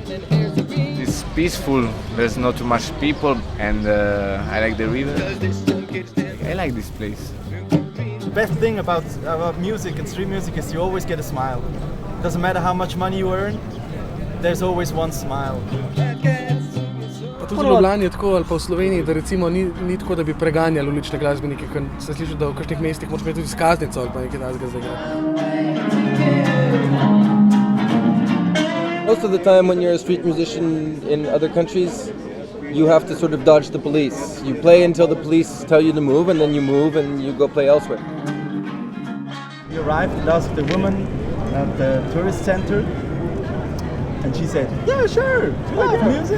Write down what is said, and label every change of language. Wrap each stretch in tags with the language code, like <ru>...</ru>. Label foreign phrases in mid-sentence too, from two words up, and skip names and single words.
<en>It's peaceful, there's not too much people, and I like the river. I like this place. The best thing about music and street music is you always get a smile. Doesn't matter how much money you earn, there's always one smile.</en> <sl>Pa tudi v Ljubljani je tako, ali pa v Sloveniji, da recimo ni tako, da bi preganjali ulične glasbenike, ker se sliši, da v kakšnih mestih moraš imeti tudi izkaznico ali pa nekaj takega za igrati.</sl> <en>Most of the time when you're a street musician in other countries, you have to sort of dodge the police. You play until the police tell you to move, and then you move and you go play elsewhere. We arrived and asked the woman at the tourist center, and she said, "Yeah, sure, do you like music?</en>